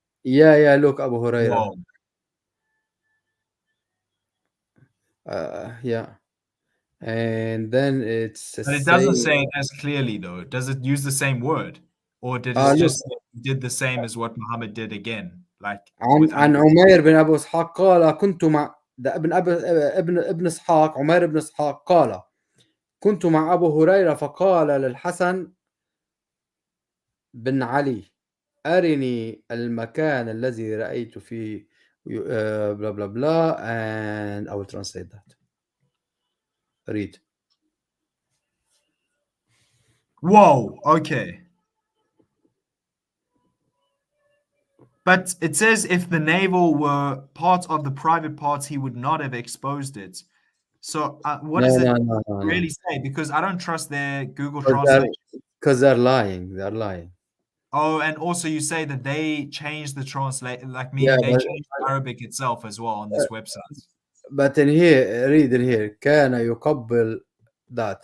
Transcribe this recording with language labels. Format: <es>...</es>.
<en>Yeah, look, Abu Huraira. Whoa. Yeah. And then it's But it doesn't say it as clearly though. Does it use the same word? Or did it just say it did the same as what Muhammad did again? Like</en> <ar>عن عمير بن أبو إسحاق قال كنت مع ده ابن إسحاق, عمير بن إسحاق قال كنت مع أبو هريرة فقال للحسن بن علي أرني المكان الذي رأيت فيه</ar> <en>blah blah blah, and I will translate that. Read. Whoa, okay. But it says if the navel were part of the private parts, he would not have exposed it. So what does it really say? Because I don't trust their Google Translate. Because they're lying. Oh, and also you say that they changed the translate, like meaning they changed Arabic itself as well on this website. But in here, read in here.</en> <ar>كان يقبل</ar> <en>that.</en>